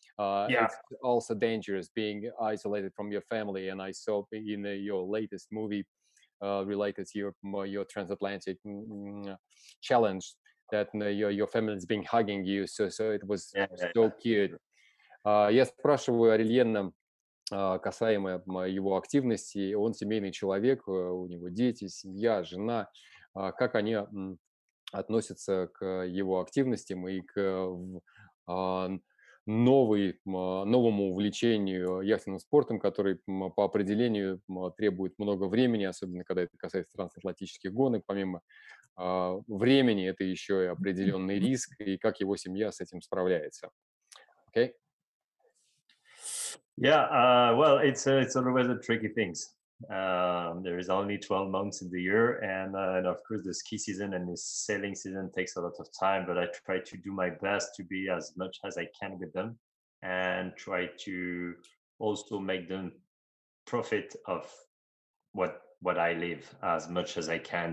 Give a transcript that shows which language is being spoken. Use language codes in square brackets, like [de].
[en] It's also dangerous being isolated from your family, and I saw in your latest movie related to your transatlantic challenge that your family is being hugging you, so it was so cute. [ru] Я спрашиваю Орельена, касаемо его активности. Он семейный человек, у него дети, семья, жена. Как они относятся к его активностям и к а, новому увлечению яхтенным спортом, который по определению требует много времени, особенно когда это касается трансатлантических гонок. Помимо времени, это еще и определенный риск, и как его семья с этим справляется. [en] Okay? Yeah, well, it's always a tricky things. There is only 12 months in the year, and of course the ski season and the sailing season takes a lot of time. But I try to do my best to be as much as I can with them, and try to also make them profit of what I live as much as I can.